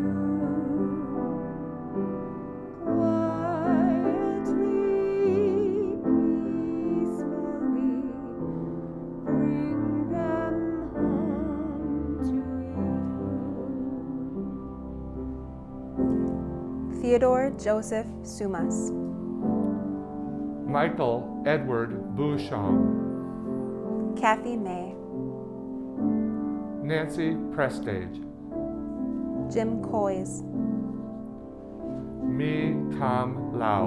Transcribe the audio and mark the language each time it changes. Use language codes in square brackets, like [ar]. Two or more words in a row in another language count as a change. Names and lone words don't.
[en] Quietly, peacefully, bring them home to you. Theodore Joseph Sumas, Michael Edward Bouchon, Kathy May, Nancy Prestage, Jim Coys, Mi Tam Lau,